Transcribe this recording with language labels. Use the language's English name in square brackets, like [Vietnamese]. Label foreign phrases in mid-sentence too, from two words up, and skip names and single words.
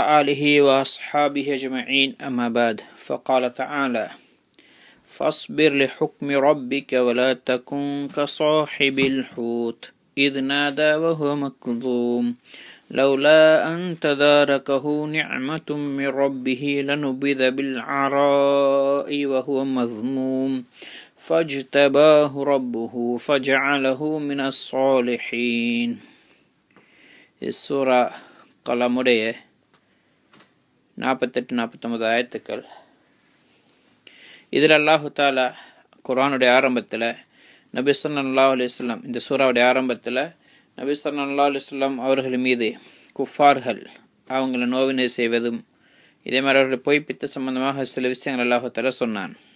[Arabic] آله وأصحابه أجمعين أما بعد فقال تعالى فاصبر لحكم ربك ولا تكن كصاحب الحوت إذ نادى وهو مكظوم لولا أن تداركه نعمة من ربه لنبذ بالعراء وهو مذموم فاجتباه ربه فجعله من الصالحين. [Tamil] சூரா கலமுடைய 48-49 ஆயத்துக்கள். இதில் [Arabic] الله تعالى [Tamil] குர்ஆனுடைய ஆரம்பத்தில் நபி [Arabic] صلى الله عليه وسلم [Tamil] இந்த சூறாவுடைய ஆரம்பத்தில் நபி [Arabic] صلى الله عليه وسلم [Tamil] அவர்கள் மீது குஃபார்கள் அவங்கள நோவினை செய்வதும் இதே மாதிரி அவர்களை பொய்ப்பித்த சம்பந்தமாக சில விஷயங்கள் [Arabic] الله تعالى [Tamil] சொன்னான்.